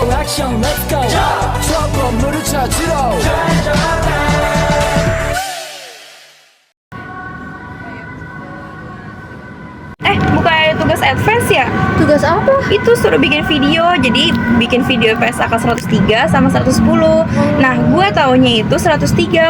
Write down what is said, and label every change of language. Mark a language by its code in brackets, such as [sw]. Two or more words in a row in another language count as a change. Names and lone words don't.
[ko] 액션 [en] let's go [ko] 저 건물을 찾으러 [id] Bukan ada tugas advance ya? Tugas apa? Itu suruh bikin video, jadi bikin video PSAK 103 sama 110. Nah, gue taunya itu 103.